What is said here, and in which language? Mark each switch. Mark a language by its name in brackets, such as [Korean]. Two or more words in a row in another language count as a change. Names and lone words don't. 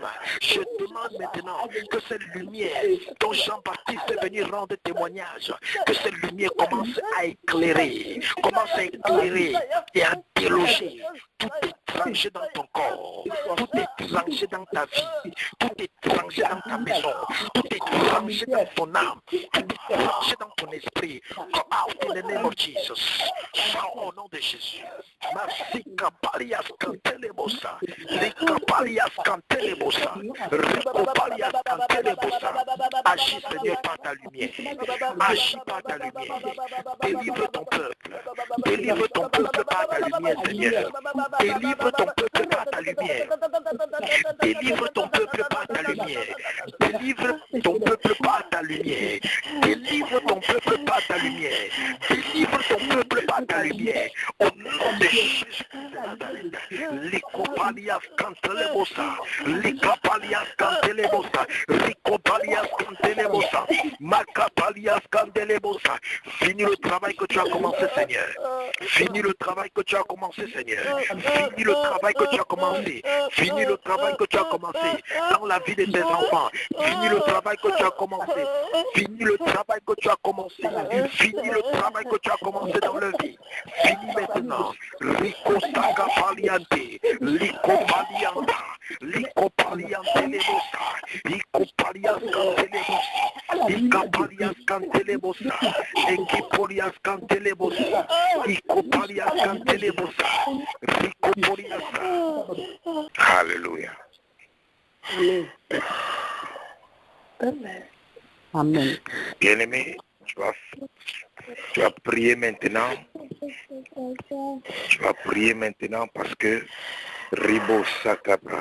[French] Je demande maintenant que cette lumière dont Jean-Baptiste est venu rendre témoignage, que cette lumière commence à éclairer et à déloger toute étranger dans ton corps, tout étranger dans ta vie, tout étranger dans ta maison, tout étranger dans ton âme, tout étranger dans ton esprit, [English] come out in the name of Jesus. [French] Sors au nom de Jésus. Masika palias cantelebosa, Lika palias cantelebosa, Rico palias cantelebosa. Agis Seigneur par ta lumière, agis par ta lumière, délivre ton peuple, délivre ton peuple par ta lumière Seigneur, délivre ton peuple par ta lumière, délivre ton peuple par ta lumière, délivre ton peuple par ta lumière, délivre ton peuple par ta lumière, délivre ton peuple par ta lumière, au nom de Jésus. Likopalias cantelebosa, Likapalias cantelebosa, Likopalias cantelebosa, Makapalias cantelebosa. Finis le travail que tu as commencé, Seigneur. Finis le travail que tu as commencé, Seigneur. Finis le travail que tu as commencé. Finis le travail que tu as commencé dans la vie de tes enfants. Finis le travail que tu as commencé. Finis le travail que tu as commencé. Finis le travail que tu as commencé dans leur vie. Finis maintenant. Rico Saka Paliante, Lico Palianta, Lico Paliante Lebosa, Lico Palias Cantelebosa, Lica Palias Cantelebosa, Equipolias Cantelebosa, Lico Palias Cantelebosa, Rico Polias. Alléluia. Amen. Amen. Bien-aimé, tu vas prier maintenant. Tu vas prier maintenant parce que Ribo Sakabra.